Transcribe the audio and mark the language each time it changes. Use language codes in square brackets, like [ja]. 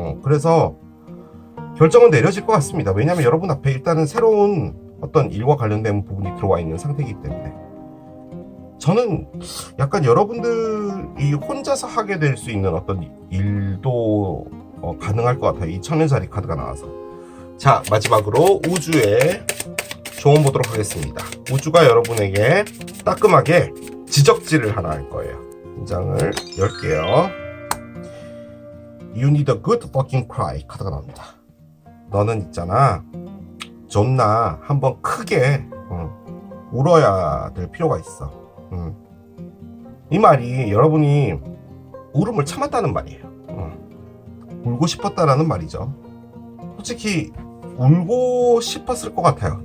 [ko] 그래서 결정은 내려질 것 같습니다. 왜냐하면 여러분 앞에 일단은 새로운 어떤 일과 관련된 부분이 들어와 있는 상태이기 때문에 저는 약간 여러분들이 혼자서 하게 될 수 있는 어떤 일도 가능할 것 같아요. 이 천년짜리 카드가 나와서. 자, 마지막으로 우주의 조언 보도록 하겠습니다. 우주가 여러분에게 따끔하게 지적질을 하나 할 거예요. 이 장을 열게요. [en] You need a good fucking cry [ko] 카드가 나옵니다. 너는 있잖아, 존나 한번 크게 울어야 될 필요가 있어. 이 말이 여러분이 울음을 참았다는 말이에요. 울고 싶었다라는 말이죠. 솔직히 울고 싶었을 것 같아요.